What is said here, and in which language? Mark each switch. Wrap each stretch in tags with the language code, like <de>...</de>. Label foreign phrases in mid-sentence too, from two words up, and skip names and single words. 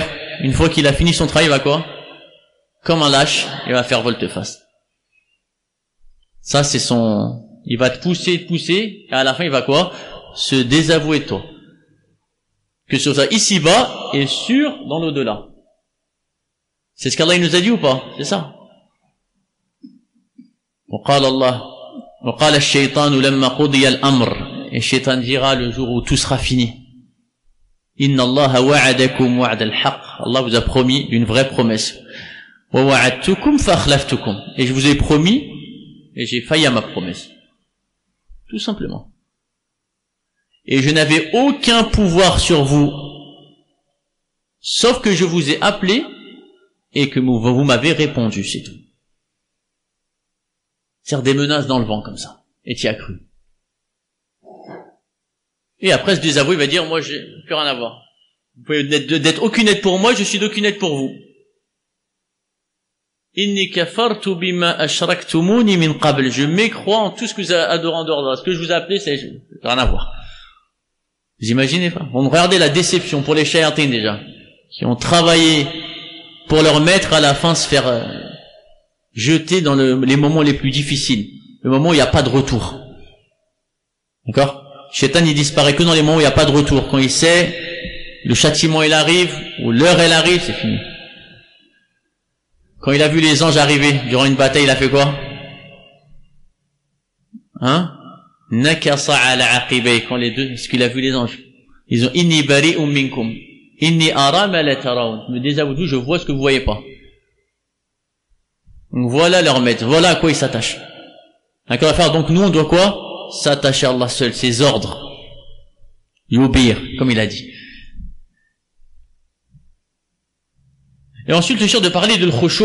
<fr>Une fois qu'il a fini son travail, il va quoi? Comme un lâche, il va faire volte-face. Ça, c'est il va te pousser, et à la fin, il va quoi? Se désavouer de toi. Que ce soit ici-bas et sûr dans l'au-delà. C'est ce qu'Allah nous a dit ou pas? C'est ça.</fr> <ar>وقال الله وقال الشيطان لما قضي الأمر.</ar> <fr>Et Shaitan dira le jour où tout sera fini.</fr> <ar>إن الله وعدكم وعد الحق.</ar> <fr>Allah vous a promis une vraie promesse.</fr> <ar>ووعدتكم فأخلفتكم.</ar> <fr>Et je vous ai promis et j'ai failli à ma promesse. Tout simplement. Et je n'avais aucun pouvoir sur vous, sauf que je vous ai appelé et que vous m'avez répondu, c'est tout. C'est-à-dire des menaces dans le vent comme ça. Et tu y as cru. Et après ce désavou, il va dire, moi j'ai plus rien à voir. Vous pouvez d'être aucune aide pour moi, je suis d'aucune aide pour vous.</fr> <ar>إني كفرت بما أشركتموني من قبل.</ar> <fr>Je mécrois en tout ce que vous adorez en dehors de là. Ce que je vous ai appelé, c'est rien à voir. Vous imaginez pas? On regardait la déception pour les shayatines déjà, qui ont travaillé pour leur maître à la fin se faire jeter dans les moments les plus difficiles, le moment où il n'y a pas de retour. D'accord? Shaitan il disparaît que dans les moments où il n'y a pas de retour. Quand il sait, le châtiment il arrive, ou l'heure elle arrive, c'est fini. Quand il a vu les anges arriver durant une bataille, il a fait quoi? Hein?</fr> <ar>نكص على عقبيه.</ar> <fr>Quand les deux, est-ce qu'il a vu les anges? Ils ont</fr> <ar>إني بريء منكم إني أرى ما لا ترون.</ar> <fr>Je me désavoue, je vois ce que vous voyez pas. Donc voilà leur maître, voilà à quoi ils s'attachent. D'accord à faire. Donc nous on doit quoi? S'attacher à Allah seul, ses ordres. Y obéir, comme il a dit. Et ensuite, je suis sûr de parler de l'khushu'.</fr>